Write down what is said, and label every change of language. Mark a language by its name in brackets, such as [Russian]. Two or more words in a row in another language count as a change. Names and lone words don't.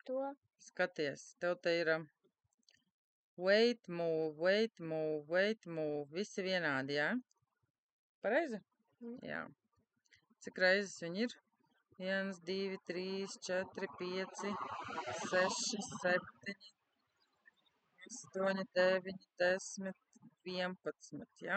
[Latvian] Skaties, tev te ir [English] wait, move, wait, move, wait, move. [Latvian] Visi vienādi, jā? Pareizi? Jā. Cik reizes viņi ir? 1, 2, 3, 4, 5, 6, 7, 8, 9, 10, 11, jā?